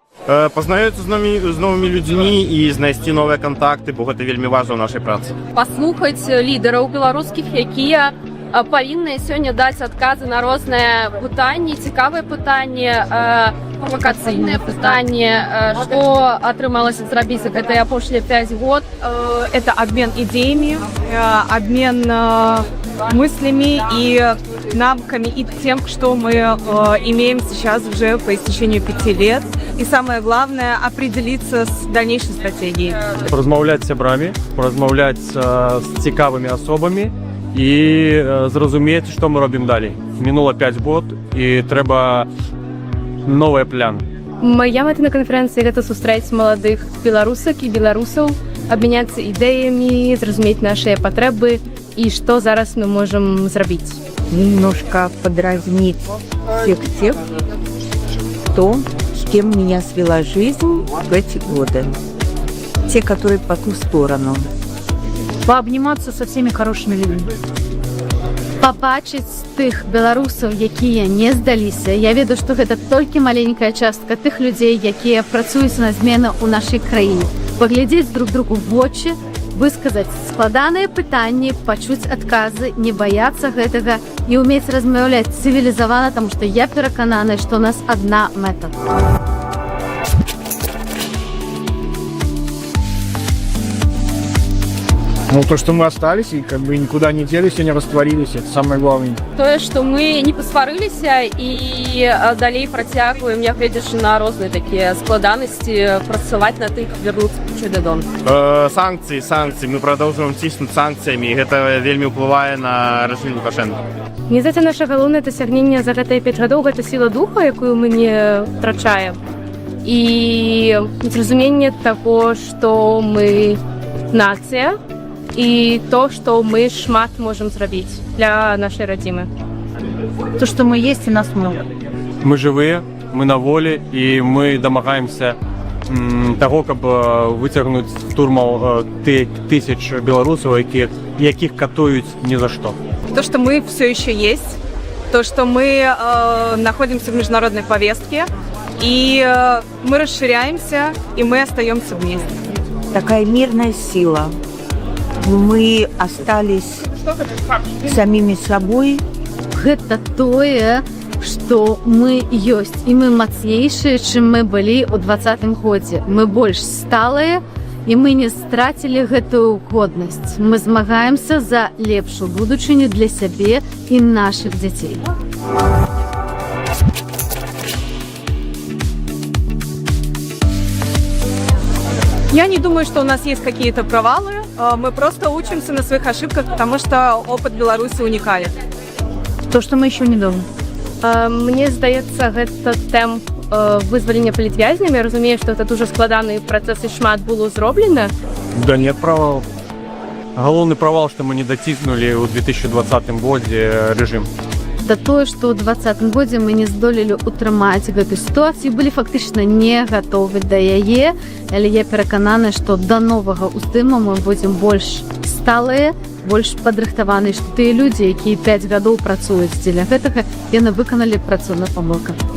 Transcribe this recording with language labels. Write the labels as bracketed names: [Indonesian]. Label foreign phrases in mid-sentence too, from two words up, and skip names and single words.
[Belarusian] Пазнаёцца з новымі людзьмі і знайсці новыя кантакты, бо гэта вельмі важна ў нашай працы. Паслухаць лідараў беларускіх, якія павінны сёння даць адказы на розныя пытанні, цікавыя пытанні, правакацыйныя пытанні, што атрымалася зрабіць за гэтыя апошнія 5 год. [Russian] Это обмен идеями, обмен мыслями и навыками и тем, что мы имеем сейчас уже по истечению 5 лет. И самое главное — определиться с дальнейшей стратегией. [Belarusian] Поразмаўляць з сябрамі, поразмаўляць з цікавымі асобамі і зразумець, што мы робім далей. Мінула 5 год і трэба новыя пляны. Моя мэта на канферэнцыі гэта сустрэць маладых беларусак і беларусаў, абмяняцца ідэямі, зразумець нашыя патрэбы і што зараз мы можам зрабіць. [Russian] Немножко подразнить всех тех, кто, с кем меня свела жизнь в эти годы. Те, которые по ту сторону. Пообниматься со всеми хорошими людьми. [Belarusian] Пабачыць тых беларусаў, якія не здаліся. Я ведаю, што гэта толькі маленькая частка тых людзей, якія працуюць на змены ў нашай краіне. Паглядзець [Russian] друг другу [Belarusian] в вочы, высказаць складаныя пытанні, пачуць адказы, не баяцца гэтага і ўмець размаўляць цывілізавана, таму што я перакананая, што у нас адна мэта. Ну, [Russian] то, что мы остались и как бы никуда не делись и не растворились, это самое главное. [Belarusian] Тое, што мы не пасварыліся і далей працягваем, нягледзячы на розныя такія складанасці, працаваць на тых, вярнуцца дадому. Санкцыі. Мы прадоўжваем ціснуць санкцыямі, і гэта вельмі ўплывае на рэжым Лукашэнка. Мне здаецца, наша галоўнае дасягненне за гэтыя 5 гадоў гэта сіла духа, якую мы не втрачаем. І зразуменне таго, што мы нацыя, і то, што мы шмат можам зрабіць для нашай радзімы. [Russian] То, что мы есть, и нас много. [Belarusian] Мы жывыя, мы на волі і мы дамагаемся таго, каб выцягнуць з турмаў тысяч беларусаў, якіх катуюць ні за што. [Russian] То, что мы все еще есть, то, что мы находимся в международной повестке, и мы расширяемся, и мы остаемся вместе. Такая мирная сила. Мы остались самими собой. [Belarusian] Гэта тое, што мы ёсць, і мы мацнейшыя, чым мы былі ў 20-м годзе. Мы больш сталыя, і мы не страцілі гэтую годнасць. Мы змагаемся за лепшую будучыню для сябе і нашых дзяцей. [Russian] Я не думаю, что у нас есть какие-то провалы. Мы просто учимся на своих ошибках, потому что опыт Беларуси уникален. То, что мы еще не дома. [Belarusian] Мне здаецца, гэта тэмп вызвалення палітвязнямі. Я разумею, што гэта дуже складаны працэс і шмат было зроблена. [Russian] Да нет провалов. [Belarusian] Галоўны правал, што мы не даціснулі ў 2020 годзе рэжым. Да тое, што ў 20-м годзе мы не здолелі ўтрымаць гэту сітуацыю, былі фактычна не гатовы да яе, але я перакананая, што да новага ўздыму мы будзем больш сталыя, больш падрыхтаваныя, што тыя людзі, якія 5 гадоў працуюць дзеля гэтага, яны выканалі працу на памылках.